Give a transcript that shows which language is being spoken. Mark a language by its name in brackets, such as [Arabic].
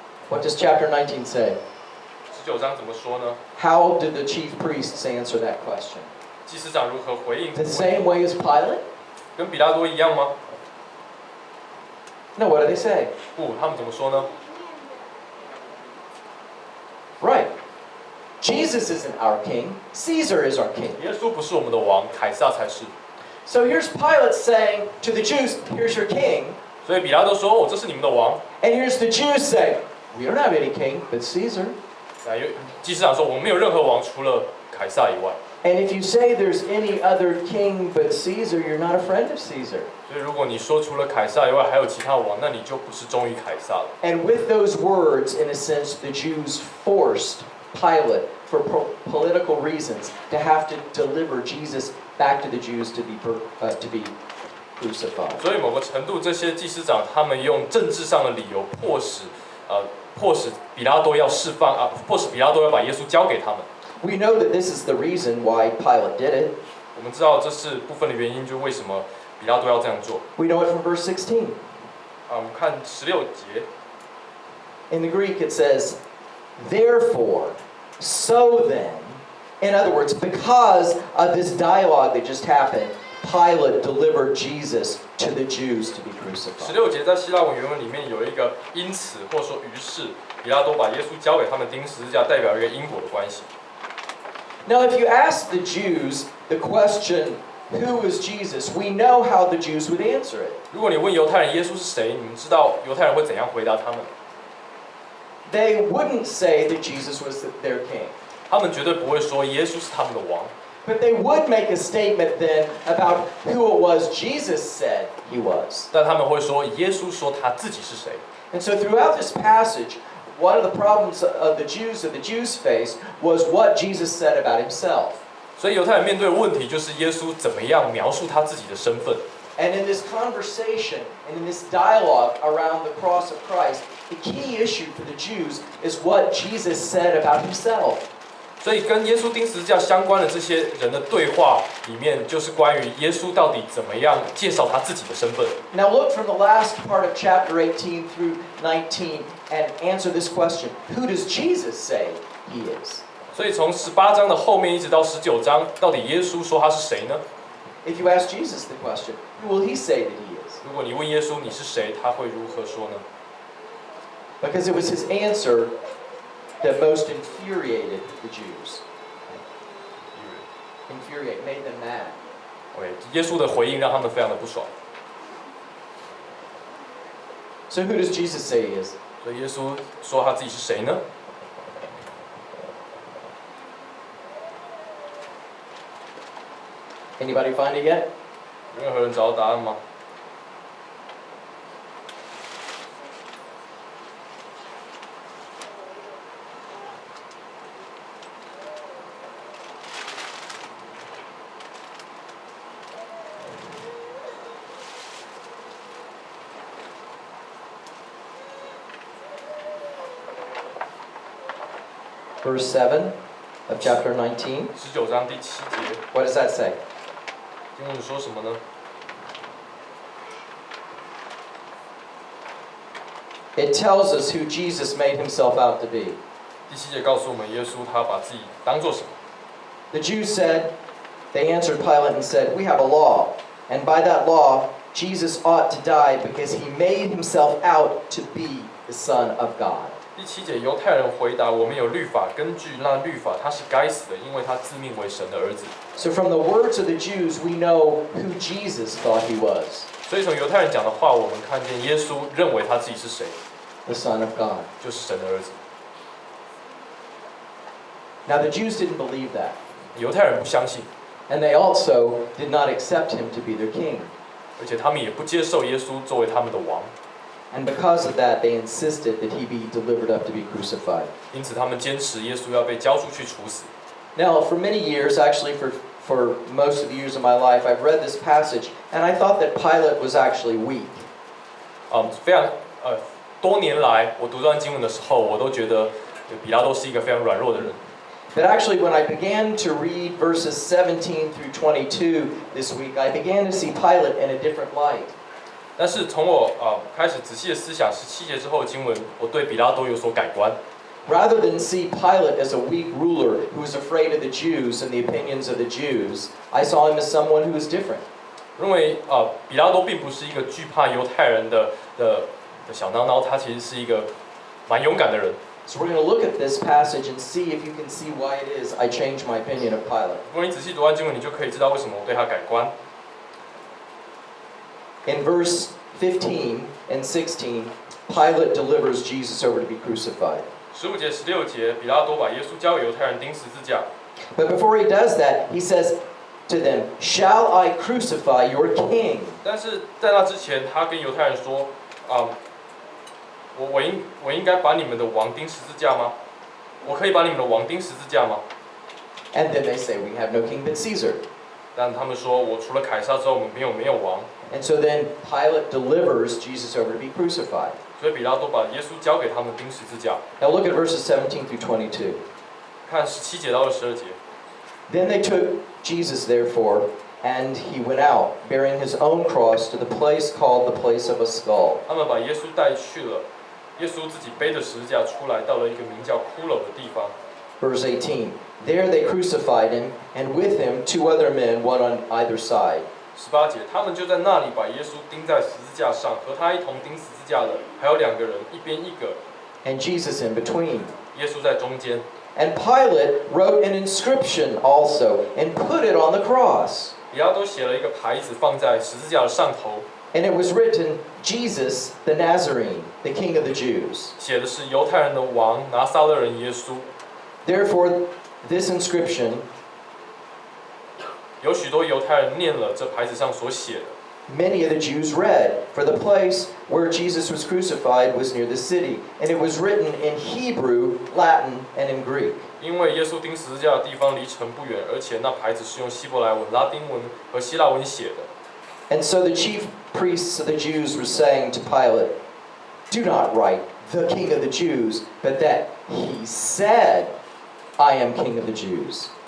[English] What does chapter 19 say? [Chinese] 19章怎么说呢？ [English] How did the chief priests answer that question? [Chinese] 祭司长如何回应？ [English] The same way as Pilate? [Chinese] 跟比拉多一样吗？ [English] No, what do they say? [Chinese] 不，他们怎么说呢？ [English] Right. Jesus isn't our king. Caesar is our king. [Chinese] 耶稣不是我们的王，凯撒才是。 [English] So here's Pilate saying to the Jews, here's your king. [Chinese] 所以比拉多说：“哦，这是你们的王。 [English] And here's the Jews saying, we don't have any king but Caesar. ” [Chinese] 祭司长说：“我们没有任何王，除了凯撒以外。” [English] And if you say there's any other king but Caesar, you're not a friend of Caesar. [Chinese] 所以如果你说除了凯撒以外还有其他王，那你就不是忠于凯撒了。 [English] And with those words, in a sense, the Jews forced Pilate, for political reasons, to have to deliver Jesus back to the Jews to be crucified. [Chinese] 所以某个程度，这些祭司长他们用政治上的理由迫使比拉多要释放迫使比拉多要把耶稣交给他们。 [English] We know that this is the reason why Pilate did it. [Chinese] 我们知道这是部分的原因，就是为什么比拉多要这样做。 [English] We know it from verse 16. [Chinese] 我们看16节。 [English] In the Greek it says, therefore, so then, in other words, because of this dialogue that just happened, Pilate delivered Jesus to the Jews to be crucified. [Chinese] 16节在希腊文原文里面有一个因此或说于是，比拉多把耶稣交给他们钉十字架，代表一个因果的关系。 [English] Now, if you ask the Jews the question, who is Jesus, we know how the Jews would answer it. [Chinese] 如果你问犹太人耶稣是谁，你们知道犹太人会怎样回答他们？ [English] They wouldn't say that Jesus was their king. [Chinese] 他们绝对不会说耶稣是他们的王， [English] But they would make a statement then about who it was Jesus said he was. [Chinese] 但他们会说耶稣说他自己是谁。 [English] And so throughout this passage, one of the problems of the Jews faced was what Jesus said about himself. [Chinese] 所以犹太人面对的问题就是耶稣怎么样描述他自己的身份。 [English] And in this conversation and in this dialogue around the cross of Christ, the key issue for the Jews is what Jesus said about himself. [Chinese] 所以跟耶稣钉十字架相关的这些人的对话里面，就是关于耶稣到底怎么样介绍他自己的身份。 [English] Now look from the last part of chapter 18 through 19 and answer this question. Who does Jesus say he is? [Chinese] 所以从18章的后面一直到19章，到底耶稣说他是谁呢？ [English] If you ask Jesus the question, who will he say that he is? [Chinese] 如果你问耶稣你是谁，他会如何说呢？ [English] Because it was his answer that most infuriated the Jews. Infuriate, made them mad. [Chinese] OK， 耶稣的回应让他们非常的不爽。 [English] So who does Jesus say he is? [Chinese] 所以耶稣说他自己是谁呢？ [English] Anybody find it yet? [Chinese] 有任何人找到答案吗？ [English] Okay. verse 7 of chapter 19. [Chinese] 19章第7节， [English] What does that say? [Chinese] 经文说什么呢？ [English] It tells us who Jesus made himself out to be. [Chinese] 第7节告诉我们，耶稣他把自己当做什么？ [English] The Jews said, they answered Pilate and said, "We have a law, and by that law, Jesus ought to die because he made himself out to be the Son of God." [Chinese] 第7节，犹太人回答：我们有律法，根据那律法，他是该死的，因为他自命为神的儿子。 [English] So from the words of the Jews, we know who Jesus thought he was, [Chinese] 所以从犹太人讲的话，我们看见耶稣认为他自己是谁， [English] the Son of God. [Chinese] 就是神的儿子。 [English] Now the Jews didn't believe that, [Chinese] 犹太人不相信， [English] and they also did not accept him to be their king. [Chinese] 而且他们也不接受耶稣作为他们的王， [English] And because of that, they insisted that he be delivered up to be crucified. [Chinese] 因此他们坚持耶稣要被交出去处死。 [English] Now, for many years, actually for most of the years of my life, I've read this passage, and I thought that Pilate was actually weak. [Chinese] 非常多年来，我读这段经文的时候，我都觉得比拉多是一个非常软弱的人。 [English] But actually, when I began to read verses 17 through 22 this week, I began to see Pilate in a different light. [Chinese] 但是从我开始仔细的思想17节之后的经文，我对比拉多有所改观。 [English] Rather than see Pilate as a weak ruler who was afraid of the Jews and the opinions of the Jews, I saw him as someone who was different. [Chinese] 认为比拉多并不是一个惧怕犹太人的小孬孬，他其实是一个蛮勇敢的人。 [English] So we're going to look at this passage and see if you can see why it is I changed my opinion of Pilate. [Chinese] 如果你仔细读完经文，你就可以知道为什么我对他改观。 [English] In verse 15 and 16, Pilate delivers Jesus over to be crucified. [Chinese] 15节、16节，比拉多把耶稣交给犹太人钉十字架。 [English] But before he does that, he says to them, "Shall I crucify your king?" [Chinese] 但是在那之前，他跟犹太人说：“我应该把你们的王钉十字架吗？我可以把你们的王钉十字架吗？” [English] And then they say, "We have no king but Caesar." [Chinese] 但他们说：“我除了凯撒之后，我们没有王。” [English] And so then Pilate delivers Jesus over to be crucified. [Chinese] 所以比拉多把耶稣交给他们钉十字架。 [English] Now look at verses 17 through 22. [Chinese] 看17节到22节。 [English] Then they took Jesus, therefore, and he went out, bearing his own cross to the place called the place of a skull. [Chinese] 他们把耶稣带去了，耶稣自己背着十字架出来，到了一个名叫骷髅的地方。 [English] Verse 18. There they crucified him, and with him 2 other men, one on either side. [Chinese] 18节，他们就在那里把耶稣钉在十字架上，和他一同钉十字架的还有2个人，一边一个， [English] And Jesus in between. [Chinese] 耶稣在中间。 [English] And Pilate wrote an inscription also, and put it on the cross. [Chinese] 比拉多写了一个牌子放在十字架的上头， [English] And it was written, Jesus the Nazarene, the King of the Jews. [Chinese] 写的是犹太人的王拿撒勒人耶稣。 [English] Therefore, this inscription [Chinese] 有许多犹太人念了这牌子上所写的， [English] many of the Jews read, for the place where Jesus was crucified was near the city, and it was written in Hebrew, Latin, and in Greek. [Chinese] 因为耶稣钉十字架的地方离城不远，而且那牌子是用希伯来文、拉丁文和希腊文写的。 [English] And so the chief priests of the Jews were saying to Pilate, "Do not write, the King of the Jews, but that he said, I am King of the Jews."